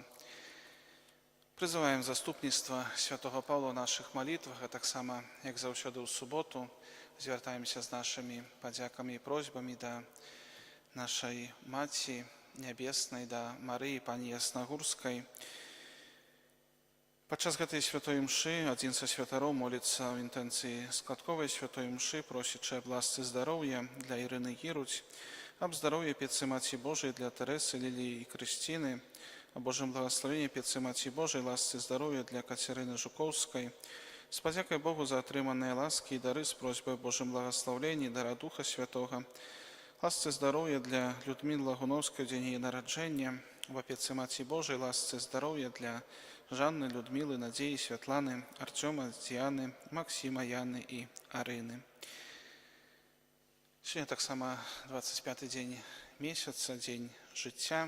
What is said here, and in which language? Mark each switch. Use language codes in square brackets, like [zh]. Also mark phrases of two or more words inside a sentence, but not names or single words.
[be] Прызываем заступніцтва святого Паўла ў нашых малітвах, а таксама, як заўсёды ў суботу, звяртаемся з нашымі падзякамі і просьбамі да нашай Маці Нябеснай, да Марыі, пані Яснагурскай. Падчас гэтай святой імшы адзін са святароў моліцца ў інтэнцыі складковай святой імшы, просячы аб ласцы здароўя для Ірыны Гіруць, аб здароўі Петцы Маці Божай для Тэрэсы, Ліліі і Крысціны, [ru] о Божьем благословении [be] Петцы Маці Божай, ласцы здароўя для Кацярыны Жукоўскай, з падзякай Богу за атрыманыя ласкі і дары, з просьбай [ru] о Божьем благословении, [be] дара Духа Святога, ласцы здароўя для Людмілы Лагуновскай у дзень яе нараджэння, во Петцы Маці Божай, ласцы здароўя для Жанны, Людмілы, Надзеі, Святланы, Артёма, Дзіяны, Максіма, Яны і Арыны. Сёння таксама 25-й дзень месяца, дзень жыцця.